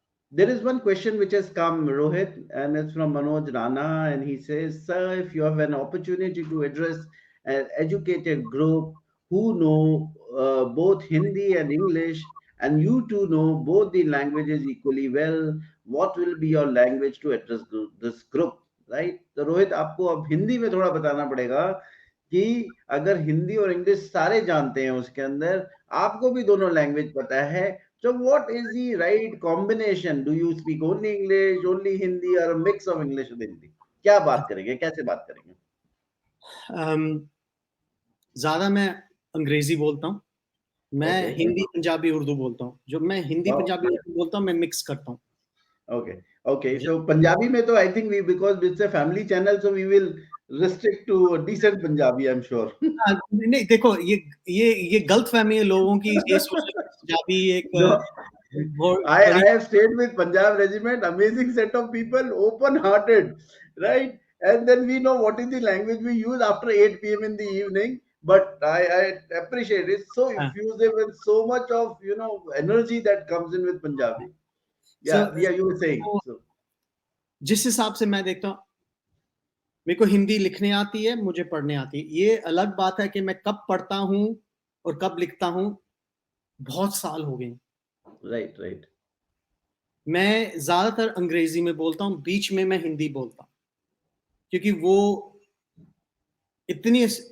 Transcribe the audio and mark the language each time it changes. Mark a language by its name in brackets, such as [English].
[English] There is one question which has come, Rohit, and it's from Manoj Rana, and he says, "Sir, if you have an opportunity to address an educated group who know both Hindi and English, and you two know both the languages equally well, what will be your language to address this group?" Right? [Hindi] तो रोहित, आपको अब हिंदी में थोड़ा बताना पड़ेगा कि अगर हिंदी और इंग्लिश सारे जानते हैं उसके अंदर, आपको भी दोनों लैंग्वेज पता है, [English] so what is the right combination? Do you speak only English, only Hindi, or a mix of English and Hindi? [Hindi] क्या बात करेंगे, कैसे बात करेंगे? ज्यादा मैं अंग्रेजी बोलता हूँ, मैं हिंदी पंजाबी उर्दू बोलता हूँ. जो मैं हिंदी पंजाबी उर्दू बोलता हूँ, मैं मिक्स करता हूँ. [English] Okay. So Punjabi [Hindi] में तो [English] I think because it's a family channel, so we will restrict to decent Punjabi, I'm sure. [Hindi] नहीं, देखो, ये गलत फहमी है लोगों की, ये सोचते हैं पंजाबी एक [English] I have stayed with Punjab Regiment, amazing set of people, open-hearted, right? And then we know what is the language we use after 8 p.m. in the evening. But I appreciate it. It's so effusive and so much of energy that comes in with Punjabi. Yeah, you were saying. So. [Hindi] जिस हिसाब से मैं देखता हूँ, मेरे को हिंदी लिखने आती है, मुझे पढ़ने आती है. ये अलग बात है कि मैं कब पढ़ता हूँ और कब लिखता हूँ, बहुत साल हो गए. राइट. मैं ज्यादातर अंग्रेजी में बोलता हूँ, बीच में मैं हिंदी बोलता हूँ, क्योंकि वो इतनी